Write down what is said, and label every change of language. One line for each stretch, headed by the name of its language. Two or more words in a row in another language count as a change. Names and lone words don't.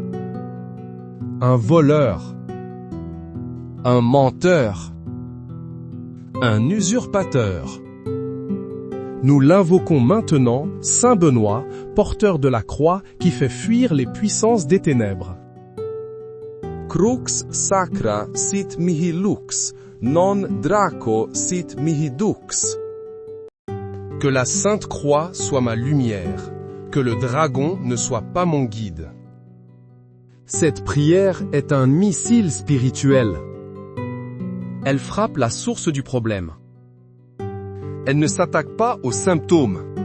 French: Un voleur, un menteur, un usurpateur. Nous l'invoquons maintenant, Saint Benoît, porteur de la croix qui fait fuir les puissances des ténèbres.
Latin: Crux sacra sit mihi lux, non draco sit mihi dux.
French: Que la Sainte Croix soit ma lumière, que le dragon ne soit pas mon guide. Cette prière est un missile spirituel. Elle frappe la source du problème. Elle ne s'attaque pas aux symptômes.